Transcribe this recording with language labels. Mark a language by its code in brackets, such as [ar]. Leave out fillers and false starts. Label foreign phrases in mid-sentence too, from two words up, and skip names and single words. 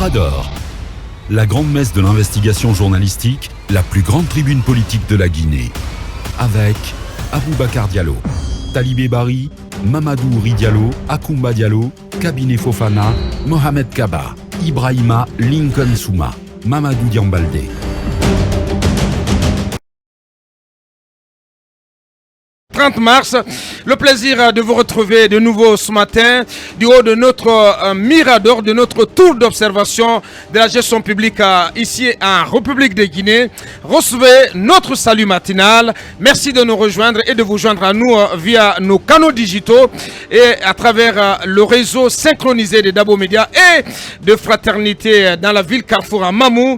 [fr] Mirador, la grande messe de l'investigation journalistique, la plus grande tribune politique de la Guinée. Avec Aboubacar Diallo, Talibé Bari, Mamadou Ouri Diallo, Akoumba Diallo, Kabiné Fofana, Mohamed Kaba, Ibrahima Lincoln Souma, Mamadou Diambalde. « 30 mars, le plaisir de vous retrouver de nouveau ce matin du haut de notre mirador, de notre tour d'observation de la gestion publique ici en République de Guinée. Recevez notre salut matinal. Merci de nous rejoindre et de vous joindre à nous via nos canaux digitaux et à travers le réseau synchronisé de Dabo Média et de Fraternité dans la ville Carrefour à Mamou.